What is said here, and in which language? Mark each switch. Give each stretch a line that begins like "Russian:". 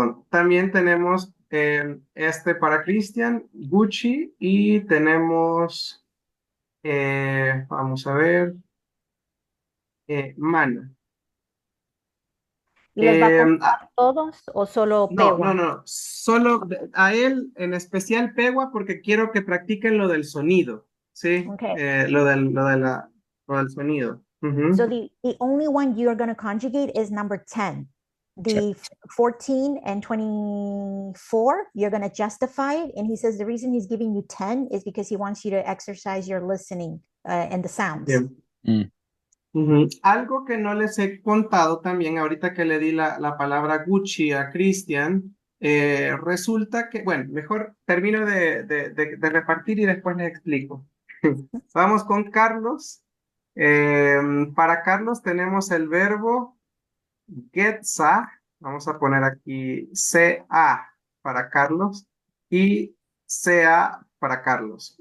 Spanish: También tenemos para Cristian, Gucci, y tenemos, vamos a ver, Mana. ¿Y los va a conjugar todos o solo pegua? No, solo a él en especial pegua porque quiero que practiquen lo del sonido, ¿sí? Okay. Lo del sonido.
English: So the only one you're going to conjugate is number 10. The 14 and 24, you're going to justify it. And he says the reason he's giving you 10 is because he wants you to exercise your listening and the sounds.
Spanish: Bien. Algo que no les he contado también, ahorita que le di la palabra Gucci a Cristian, resulta que, bueno, mejor termino de repartir y después les explico. Vamos con Carlos. Para Carlos tenemos el verbo getza, vamos a poner aquí CA para Carlos y CA para Carlos.